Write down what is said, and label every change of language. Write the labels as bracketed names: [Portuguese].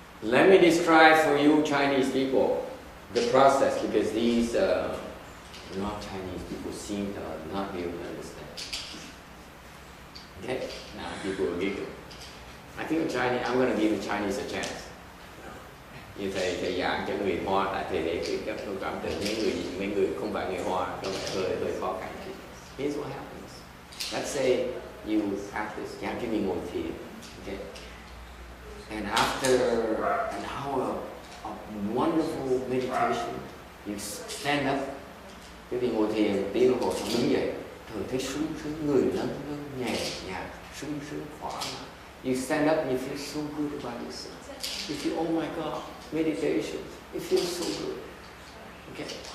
[English] Let me describe for you Chinese people the process, because these not Chinese people seem to not be able to understand. Okay? Now people will giggle. I think in Chinese, I'm going to give the Chinese a chance. [Vietnamese] Như thầy giảng cho người Hoa, tại thầy để cái cảm tưởng mấy người không phải người Hoa có vẻ hơi khó khăn. [English] Here's what happens. Let's say you practice, you have to be [Vietnamese] ngồi thiền, [English] okay? And after an hour of wonderful meditation, you stand up. [Vietnamese] Cái vì ngồi thiền một tiếng hồ xong đứng dậy, thường thấy sướng người lâng nhẹ nhàng, sướng khỏe. [English] You stand up and you feel so good about yourself. You feel, oh my God, meditation. It feels so good. Okay.